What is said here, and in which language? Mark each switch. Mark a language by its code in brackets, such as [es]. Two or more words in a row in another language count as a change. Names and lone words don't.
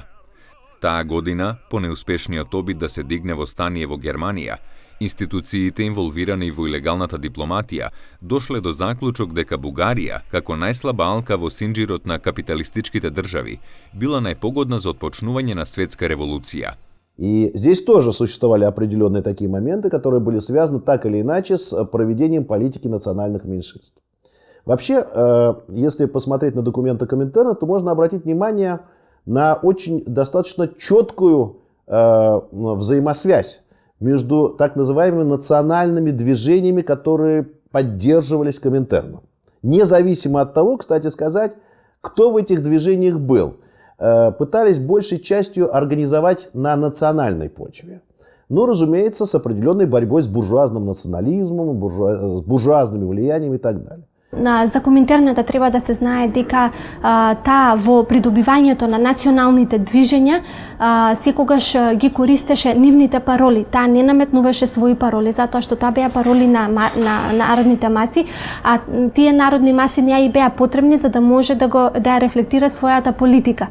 [mk] Таа година, по неуспешниот обид да се дигне востание во Германија, институциите инволвирани во илегалната дипломатија дошле до заклучок дека Бугарија, како најслаба алка во синџирот на капиталистичките држави, била најпогодна за отпочнување на светска револуција. [ru] И здесь тоже существовали определенные такие моменты, которые были связаны так или иначе с проведением политики национальных меньшинств. Вообще, если посмотреть на документы Коминтерна, то можно обратить внимание на очень достаточно четкую взаимосвязь между так называемыми национальными движениями, которые поддерживались Коминтерном. Независимо от того, кстати сказать, кто в этих движениях был. Пытались большей частью организовать на национальной почве. Но, разумеется, с определенной борьбой с буржуазным национализмом, с буржуазными влияниями и так далее. [mk] За Коминтерната треба да се знае дека таа во придобивањето на националните движења секогаш ги користеше нивните пароли. Таа не наметнуваше своји пароли, затоа што тоа беа пароли на народните маси, а тие народни маси не ја беа потребни за да може да ја рефлектира својата политика.